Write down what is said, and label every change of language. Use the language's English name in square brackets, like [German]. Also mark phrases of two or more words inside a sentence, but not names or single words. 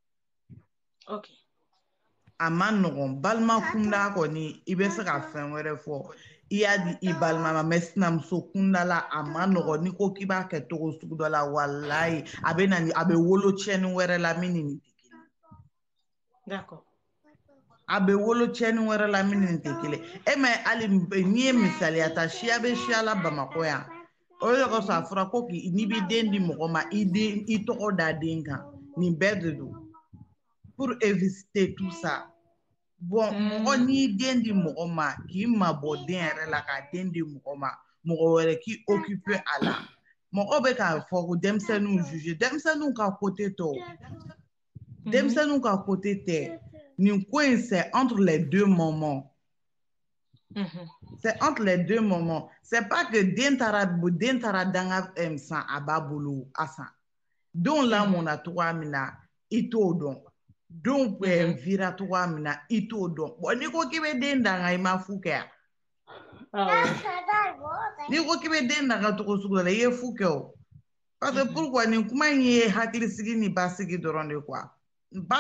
[Bambara] a ma nɔgɔn balima kunda kɔni i bɛ se ka fɛn wɛrɛ fɔ i y'a di i balima ma mais sinamuso kunda la a ma nɔgɔn n'i ko k'i b'a kɛ cogo sugu dɔ la walayi a bɛ wolo tiɲɛni wɛrɛ la min ni nin tɛ kelen a bɛ wolo tiɲɛni wɛrɛ la min ni nin tɛ kelen e mɛ hali n'i ye misaliya ta siya bɛ siya la Bamakɔ yan o de kosɔn a fɔra ko n'i bɛ den di mɔgɔ ma i tɔgɔ da den kan nin bɛɛ de don [French] pour éviter tout ça [Bambara] bon mɔgɔ n'i den di mɔgɔ ma k'i mabɔ den yɛrɛ la ka den di mɔgɔ ma mɔgɔ wɛrɛ k'i occuper a la mɔgɔ bɛ k'a fɔ ko denmisɛnninw juger denmisɛnninw ka côté tɔ denmisɛnninw ka côté tɛ nin ko in [French] c'est entre les deux moments c'est entre les deux moments c'est pas que [Bambara] den taara danga san a b'a bolo a san denw lamɔnna cogoya min na i t'o dɔn denw vira cogoya min na i t'o dɔn bon n'i ko k'i bɛ den danga i ma fu kɛ yan n'i ko k'i bɛ den danga cogo sugu dɔ la i ye fu kɛ o [French] parce que pourquoi [Bambara] nin kuma in ye hakilisigi ni basigi dɔrɔn de quoi ba